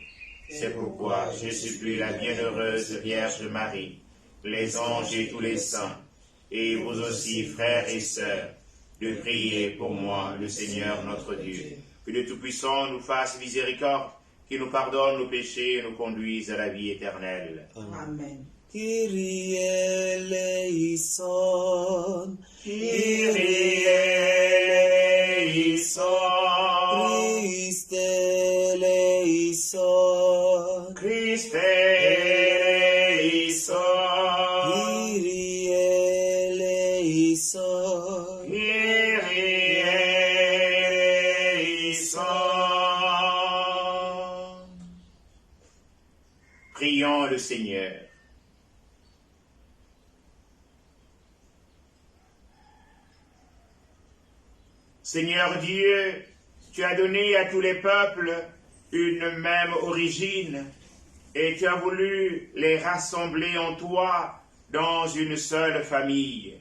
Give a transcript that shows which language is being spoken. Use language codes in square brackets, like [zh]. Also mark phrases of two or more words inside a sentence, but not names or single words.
[fr] C'est pourquoi je supplie la bienheureuse Vierge Marie, les anges et tous les saints, et vous aussi, frères et sœurs, de prier pour moi, le Seigneur notre Dieu. Que le Tout-Puissant nous fasse miséricorde, qu'il nous pardonne nos péchés et nous conduise à la vie éternelle. [el] Amen. Κύριε ἐλέησον, Κύριε ἐλέησον, Χριστὲ ἐλέησον, Χριστὲ ἐλέησον, Κύριε ἐλέησον, Κύριε ἐλέησον. [fr] Prions le Seigneur. Seigneur Dieu, tu as donné à tous les peuples une même origine et tu as voulu les rassembler en toi dans une seule famille.